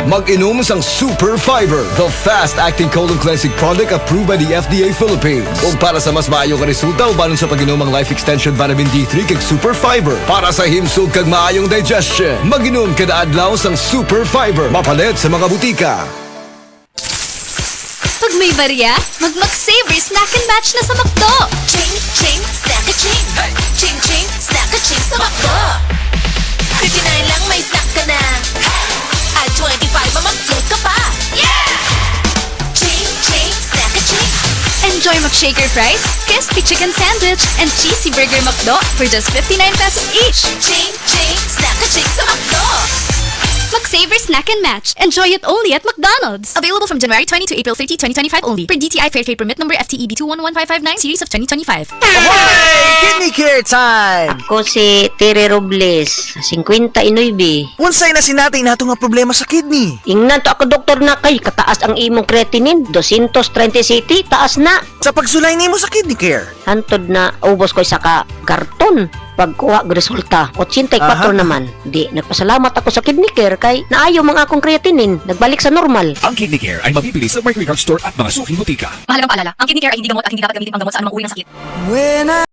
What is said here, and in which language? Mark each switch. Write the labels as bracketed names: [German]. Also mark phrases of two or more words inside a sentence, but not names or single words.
[Hiligaynon] Mag-inom sang [English] Super Fiber, the fast-acting colon cleansing product approved by the FDA Philippines. [Hiligaynon] Ug para sa mas maayo nga resulta ubanon sa pag-inom ang Life Extension Vitamin D3 kag Super Fiber. Para sa himsog kag maayong digestion, mag-inom kada adlaw sang Super Fiber. Mapalit sa mga butika. [Filipino] Pag may barya, mag-McSaver Snack and Match na sa McDo. [English] Ching, ching, snack a ching. Ching, ching, snack a ching [Filipino] sa McDo. 59 lang may snack ka na. At 25 mamag-float ka pa. [English] Yeah! Ching, ching, snack a ching. Enjoy McShaker fries, crispy chicken sandwich, and cheesy burger McDo for just 59 pesos each. Ching, ching, snack a ching sa McDo. McSaver Snack and Match. Enjoy it only at McDonald's. Available from January 20 to April 30, 2025 only. Per DTI Fair Trade Permit number FTEB 211559 series of 2025. Kidney care time! [Cebuano] Ako si Tere Robles, 59. Unsay na sinatay nato nga problema sa kidney? Ingnan to ako doktor na kay kataas ang imong creatinine, 230 city, taas na. Sa pagsulay nimo sa kidney care. Hantod na ubos ko sa karton. Pagkuha ng resulta, 84 naman. Di, nagpasalamat ako sa kidney care kay naayo mga akong creatinine, nagbalik sa normal. [Filipino] Ang Kidney Care ay mabibili sa Mercury Drug Store at mga suking butika. Mahalagang paalala, ang kidney care ay hindi gamot at hindi dapat gamitin pang gamot sa anumang uri ng sakit. [English] When